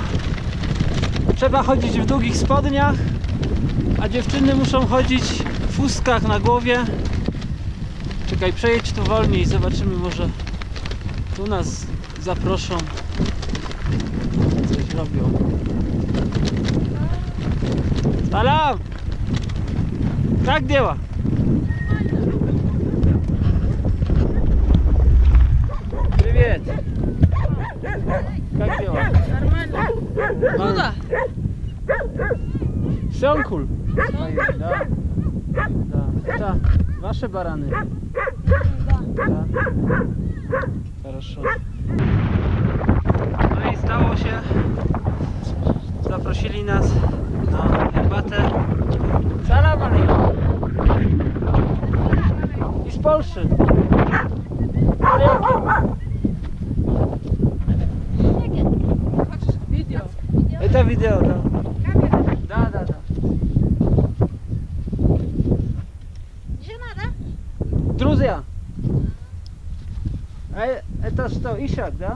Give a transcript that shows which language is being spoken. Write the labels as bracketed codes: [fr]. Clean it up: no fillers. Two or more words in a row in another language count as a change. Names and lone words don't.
[pl] Trzeba chodzić w długich spodniach, a dziewczyny muszą chodzić w fuskach na głowie. Czekaj, przejedź tu wolniej, zobaczymy, może tu nas zaproszą. Coś robią. Salam! [ru] Как дела? Привет! Как дела? Нормально. Куда? Сёнкуль. Да. Да. Это ваши бараны? Да. Хорошо. [pl] No i stało się. Zaprosili nas na herbatę. [ar] سلام عليكم. [pl] I z Polski. [ru] Видео. Это видео, да. Да, да, да. Жена, да? Друзья, это что, Ишак, да?